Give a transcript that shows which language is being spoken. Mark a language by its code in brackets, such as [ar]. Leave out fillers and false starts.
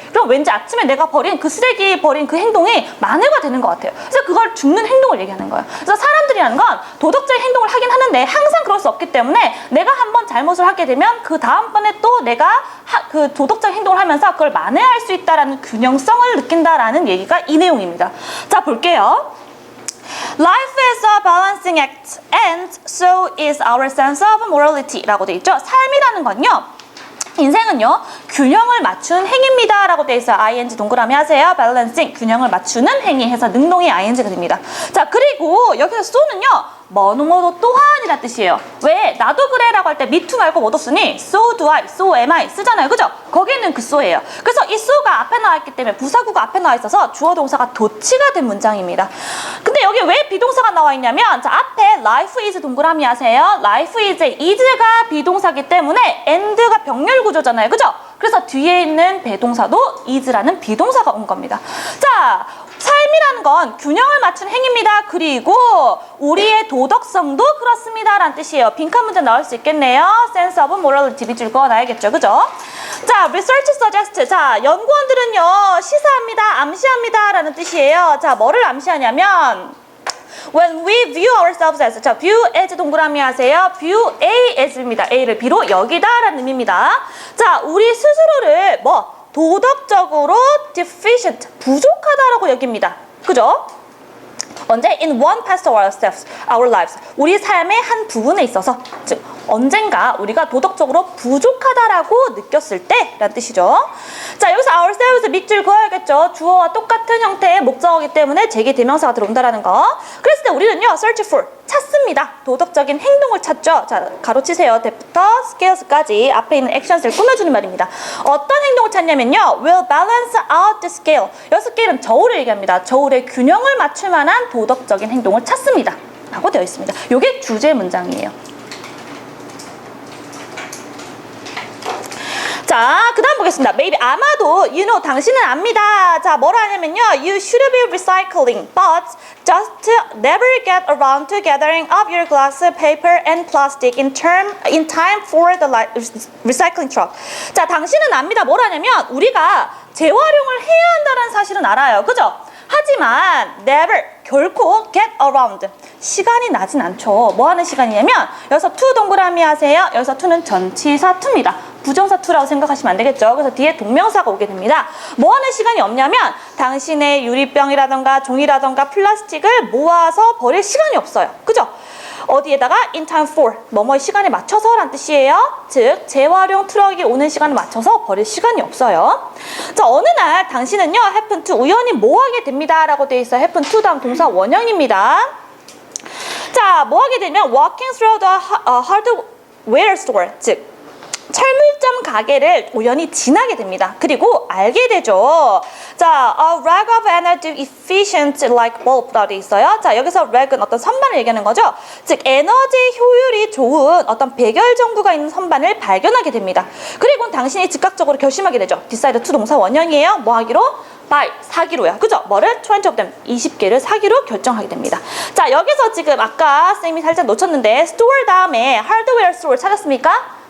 [ko] 그럼 왠지 아침에 내가 버린 그 쓰레기 버린 그 행동이 만회가 되는 것 같아요. 그래서 그걸 줍는 행동을 얘기하는 거예요. 그래서 사람들이 사람들이라는 건 도덕적인 행동을 하긴 하는데 항상 그럴 수 없기 때문에 내가 한번 잘못을 하게 되면 그 다음번에 또 내가 그 도덕적인 행동을 하면서 그걸 만회할 수 있다라는 균형성을 느낀다라는 얘기가 이 내용입니다. 자, 볼게요. [en] Life is a balancing act and so is our sense of morality [ko] 라고 돼 있죠. 삶이라는 건요, 인생은요, 균형을 맞춘 행위입니다 라고 돼 있어요. ing 동그라미 하세요. balancing, 균형을 맞추는 행위 해서 능동이 ing가 됩니다. 자, 그리고 여기서 so는요, 뭐뭐 또한이란 뜻이에요. 왜? 나도 그래 라고 할 때 me too 말고 뭐도 쓰니? [en] so do I, so am I [ko] 쓰잖아요. 그죠? 거기는 그 so예요. 그래서 이 so가 앞에 나와 있기 때문에 부사구가 앞에 나와 있어서 주어 동사가 도치가 된 문장입니다. 근데 여기 왜 비동사가 나와 있냐면, 자, 앞에 life is 동그라미 하세요. life is가 비동사기 때문에 and가 병렬 구조잖아요. 그죠? 그래서 뒤에 있는 배동사도 is라는 비동사가 온 겁니다. 자, 삶이라는 건 균형을 맞춘 행위입니다. 그리고 우리의 도덕성도 그렇습니다 라는 뜻이에요. 빈칸 문제 나올 수 있겠네요. [en] sense of morality [ko] 밑줄 그어놔야겠죠. 그죠? 자, research suggest. 자, 연구원들은요, 시사합니다, 암시합니다 라는 뜻이에요. 자, 뭐를 암시하냐면, [en] when we view ourselves as, 자, view as [ko] 동그라미 하세요. [en] view A as입니다. [ko] A를 B로 여기다 라는 의미입니다. 자, 우리 스스로를 도덕적으로 deficient, 부족하다라고 여깁니다. 그죠? 언제? [en] in one part of our lives. [ko] 우리 삶의 한 부분에 있어서, 즉 언젠가 우리가 도덕적으로 부족하다라고 느꼈을 때 라는 뜻이죠. 자, 여기서 ourselves 밑줄 그어야겠죠. 주어와 똑같은 형태의 목적어이기 때문에 제기 대명사가 들어온다라는 거. 그랬을 때 우리는요, search for, 찾습니다. 도덕적인 행동을 찾죠. 자, 가로치세요. that부터 scales까지 앞에 있는 actions를 꾸며주는 말입니다. 어떤 행동을 찾냐면요, [en] will balance out the scale. [ko] 여기서 scale은 저울을 얘기합니다. 저울의 균형을 맞출 만한 도덕적인 행동을 찾습니다 라고 되어 있습니다. 이게 주제 문장이에요. 자, 그 다음 보겠습니다. Maybe, 아마도, you know, 당신은 압니다. 자, 뭐라 하냐면요, [en] you should be recycling, but just never get around to gathering up your glass, paper, and plastic in time for the recycling truck. [ko] 자, 당신은 압니다. 뭐라 하냐면, 우리가 재활용을 해야 한다는 사실은 알아요. 그죠? 하지만 never, 결코 get around, 시간이 나진 않죠. 뭐 하는 시간이냐면, 여기서 to 동그라미 하세요. 여기서 to는 전치사 to입니다. 부정사 to라고 생각하시면 안 되겠죠. 그래서 뒤에 동명사가 오게 됩니다. 뭐 하는 시간이 없냐면, 당신의 유리병이라던가 종이라던가 플라스틱을 모아서 버릴 시간이 없어요. 그죠? 어디에다가 in time for, 뭐뭐의 시간에 맞춰서 라는 뜻이에요. 즉, 재활용 트럭이 오는 시간에 맞춰서 버릴 시간이 없어요. 자, 어느 날 당신은요, happen to, 우연히 뭐 하게 됩니다 라고 되어 있어요. happen to 다음 동사 원형입니다. 자, 뭐 하게 되면 [en] walking through the hardware store, [ko] 즉 철물점 가게를 우연히 지나게 됩니다. 그리고 알게 되죠. [en] 자, a rag of energy efficient light bulb [ko] 라고 되어 있어요. 자, 여기서 rag은 어떤 선반을 얘기하는 거죠. 즉, 에너지 효율이 좋은 어떤 백열전구가 있는 선반을 발견하게 됩니다. 그리고 당신이 즉각적으로 결심하게 되죠. decide to 동사 원형이에요. 뭐 하기로? buy, 사기로요. 그죠? 뭐를? 20 of them, 20개를 사기로 결정하게 됩니다. 자, 여기서 지금 아까 쌤이 살짝 놓쳤는데 store 다음에 hardware store 찾았습니까?